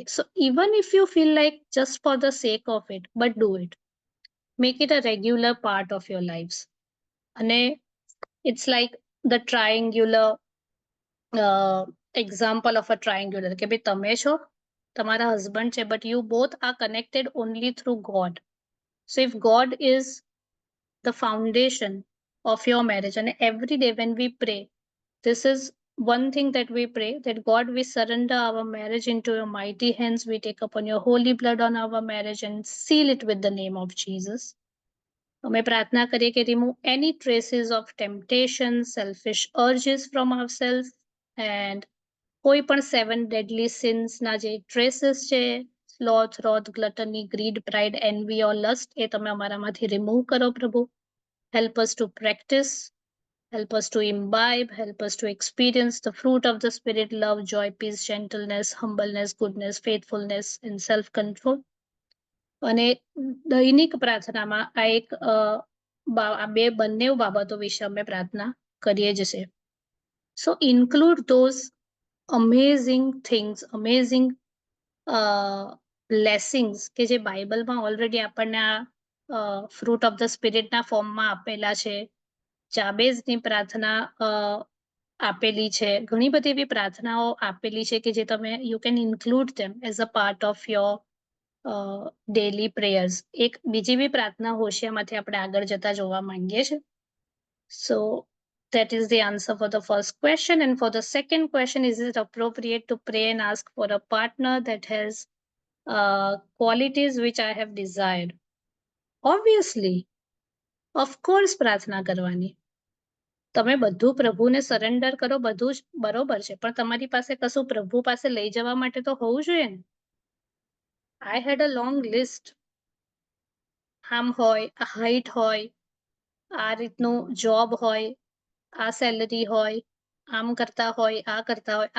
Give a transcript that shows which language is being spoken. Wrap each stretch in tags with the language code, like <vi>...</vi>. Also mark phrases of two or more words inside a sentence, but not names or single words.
<en>So even if you feel like just for the sake of it, but do it, make it a regular part of your life. અને It's like the triangular example of a triangular,</en> <gu>કે ભાઈ તમે છો, તમારા હસબન્ડ છે,</gu> <en>but you both are connected only through God. So if God is the foundation of your marriage, and every day when we pray, this is one thing that we pray, that God, we surrender our marriage into your mighty hands, we take upon your holy blood on our marriage and seal it with the name of Jesus.</en> <gu>અમે પ્રાર્થના કરીએ કે</gu> <en>remove any traces of temptation, selfish urges from ourselves, and</en> <gu>કોઈ પણ</gu> <en>7 deadly sins</en> <gu>ના જે</gu> <en>traces છે, sloth, wrath, gluttony, greed, pride, envy or lust,</en> <gu>એ તમે અમારામાંથી remove કરો પ્રભુ.</gu> <en>Help us to practice, help us to imbibe, help us to experience the fruit of the Spirit, love, joy, peace, gentleness, humbleness, goodness, faithfulness, and self-control.</en> <gu>અને દૈનિક પ્રાર્થનામાં આ બંને બાબતો વિશે અમે પ્રાર્થના કરીએ જ છે.</gu> <en>So include those amazing things, amazing blessings</en> <gu>કે જે બાઇબલમાં ઓલરેડી આપણને આ</gu> <en>fruit of the Spiritના</en> <gu>ફોર્મમાં આપેલા છે. જાબેઝની પ્રાર્થના આપેલી છે, ઘણી બધી એવી પ્રાર્થનાઓ આપેલી છે કે જે તમે</gu> <en>you can include them as a part of your daily prayers.</en> <gu>એક બીજી બી પ્રાર્થના હોશિયામાંથી આપણે આગળ જતા જોવા માંગીએ છીએ.</gu> <en>સો that is the answer for the first question. And for the second question, is it appropriate to pray and ask for a partner that has qualities which I have desired? Obviously, of course,</en> <gu>પ્રાર્થના કરવાની. તમે બધું પ્રભુને સરેન્ડર કરો, બધું જ બરોબર છે, પણ તમારી પાસે કશું પ્રભુ પાસે લઈ જવા માટે તો હોવું જોઈએ ને.</gu> <en>I had a long list.</en> <gu>આમ હોય, આ હાઈટ હોય, આ રીતનું જોબ હોય, આ સેલરી હોય, આમ કરતા હોય, આ કરતા હોય.</gu>